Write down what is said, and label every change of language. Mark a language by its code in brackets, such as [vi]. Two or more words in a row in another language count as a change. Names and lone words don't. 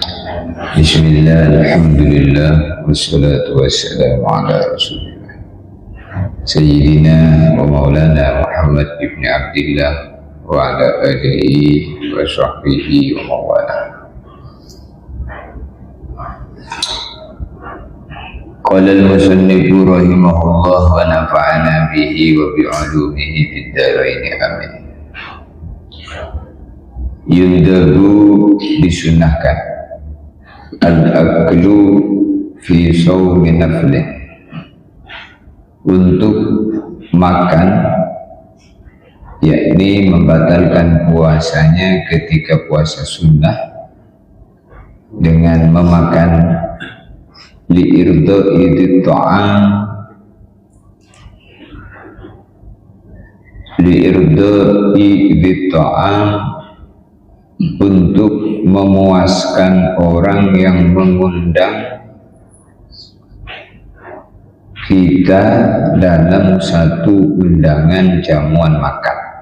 [ar] بسم الله، الحمد لله، والصلاة والسلام على رسول الله سيدنا ومولانا محمد بن عبد الله وعلى آله وصحبه وموالاه. قال المصنف رحمه الله ونفعنا به وبعلومه في الدارين آمين. Yundabu disunnahkan الأكل في صوم نفل, [id] untuk makan yakni membatalkan puasanya ketika puasa sunnah dengan memakan [ar] لإرضاء طعام, [id] untuk memuaskan orang yang mengundang kita dalam satu undangan jamuan makan.